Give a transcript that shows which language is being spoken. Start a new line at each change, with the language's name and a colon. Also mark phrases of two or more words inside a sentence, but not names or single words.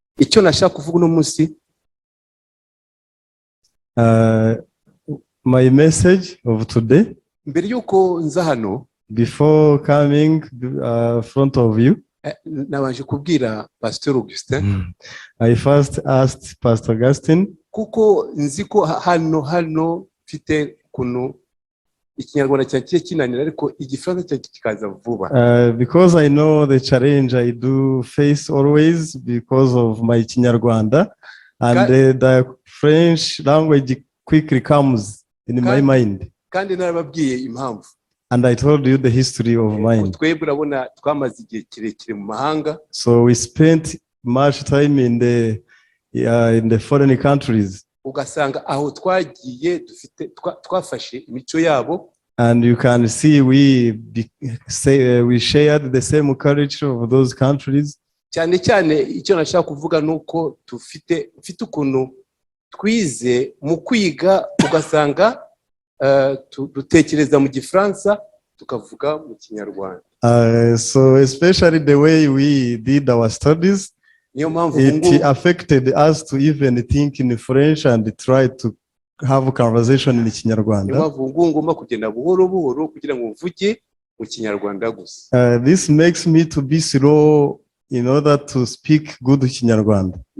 Kinyarwanda: icyo nashaka kuvuga uno munsi,
English: my message of today,
Kinyarwanda: mbere yuko nza hano,
English: before coming front of you,
Kinyarwanda: nabanje kubwira Pastor Augustin,
English: I first asked Pastor Augustine,
Kinyarwanda: kuko nzi ko hano mfite kuno ikinyarwanda cyagiye kinanira ariko igifaransa cyagiye kikaza vuba,
English: because I know the challenge I do face always because of my Kinyarwanda, and the French language quickly comes in my mind.
Kinyarwanda: Kandi narababwiye impamvu.
English: And I told you the history of mine.
Kinyarwanda: Twebwe urabona twamaze igihe kirekire mu mahanga.
English: So we spent much time in the foreign countries.
Kinyarwanda: Ugasanga aho twagiye dufite twafashe imico yabo.
English: And you can see we shared the same culture of those countries.
Kinyarwanda: Cyane cyane icyo nashaka kuvuga nuko mfite ukuntu twize mu kwiga, ugasanga dutekereza mu Gifaransa tukavuga mu Kinyarwanda.
English: So especially the way we did our studies, it affected us to even think in French and try to have a conversation in Kinyarwanda. This makes me to be slow in order to speak good Kinyarwanda.